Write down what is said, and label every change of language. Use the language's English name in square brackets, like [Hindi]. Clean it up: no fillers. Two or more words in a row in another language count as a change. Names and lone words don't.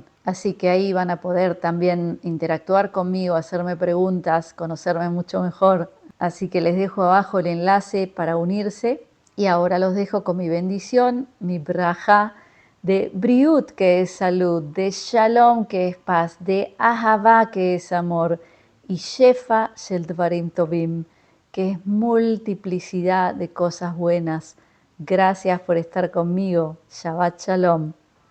[Spanish] Así que ahí van a poder también interactuar conmigo, hacerme preguntas, conocerme mucho mejor. Así que les dejo abajo el enlace para unirse y ahora los dejo con mi bendición, mi brajá de briut, que es salud, de shalom, que es paz, de ahavá, que es amor, y [Hebrew] שפע של דברים טובים, [Spanish] que es multiplicidad de cosas buenas. Gracias por estar conmigo. [Hebrew] שבת שלום.